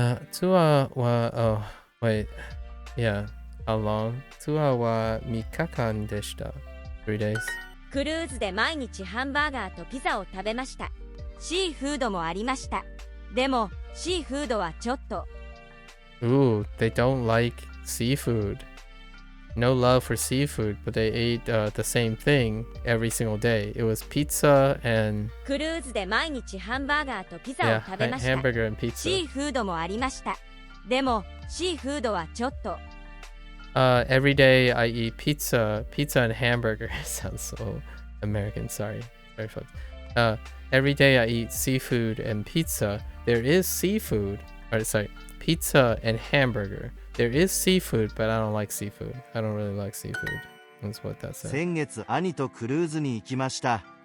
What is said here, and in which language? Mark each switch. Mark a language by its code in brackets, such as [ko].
[ja] ツアーは、 [en] wait, yeah, how long? [ja] ツアーは3日間でした。 [en] 3 days. [ja] クルーズで毎日ハンバーガーとピザを食べました。シーフードもありました。でも、シーフードはちょっと。 [en] Ooh, they don't like seafood. No love for seafood, but they ate the same thing every single day. It was pizza and [ja] クルーズで毎日ハンバーガーとピザを食べました。 [en] hamburger and pizza. [ja] シーフードもありました。でも、シーフードはちょっと。 [en] Every day I eat pizza and hamburger. Sounds so American. Sorry, folks. Every day I eat seafood and pizza. There is seafood, pizza and hamburger. There is seafood, but I don't like seafood. I don't really like seafood. That's what that says. [ja] 先月兄とクルーズに行きました。